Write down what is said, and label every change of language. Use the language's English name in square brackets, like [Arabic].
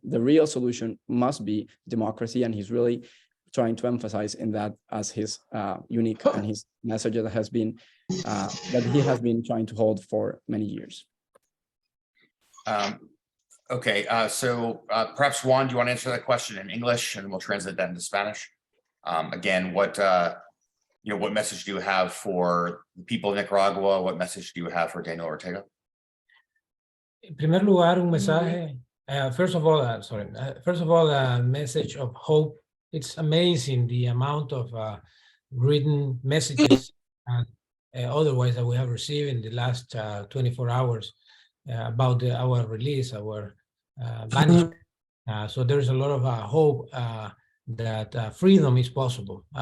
[English] The real solution must be democracy, and he's really trying to emphasize in that as his unique and his message that has been that he has been trying to hold for many years. Okay, so perhaps Juan, do you want to answer that question in English, and we'll translate that into Spanish? Again, what message do you have for the people of Nicaragua? What message do you have for Daniel Ortega? [Spanish] En primer lugar, un mensaje. [English] First of all, a message of hope. It's amazing the amount of written messages and otherwise that we have received in the last 24 hours about our release, our banishment. So there's a lot of hope that freedom is possible.